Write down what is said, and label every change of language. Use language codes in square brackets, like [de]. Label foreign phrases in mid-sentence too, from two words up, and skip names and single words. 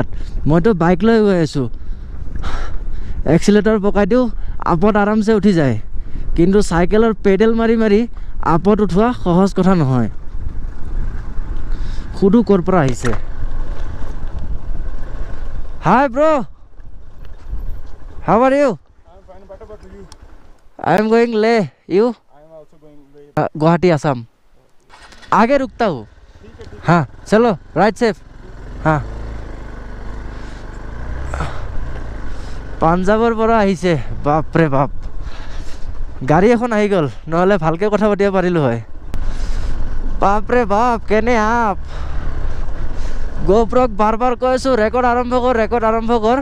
[as] মইতো বাইক লৈ গৈ আছোঁ, এক্সিলেটৰ পকাই দিওঁ, আপত আৰামছে উঠি যায়। কিন্তু চাইকেলৰ পেডেল মাৰি মাৰি আপত উঠোৱা সহজ কথা নহয়। সুধো ক'ৰ পৰা আহিছে। [en] Hi bro, how are you? I am going Leh. You? I am also going Leh. Guwahati, Assam. [hi] आगे रुकता हूँ। हाँ चलो, [en] ride safe. [as] हाँ পাঞ্জাবৰ পৰা আহিছে, বাপৰে বাপ। গাড়ী এখন আহি গ'ল, নহ'লে ভালকৈ কথা পাতিব পাৰিলোঁ হয়। বাপৰে বাপ, কেনে আপ। গোপ্ৰক বাৰ বাৰ কৈ আছোঁ ৰেকৰ্ড আৰম্ভ কৰ, ৰেকৰ্ড আৰম্ভ কৰ।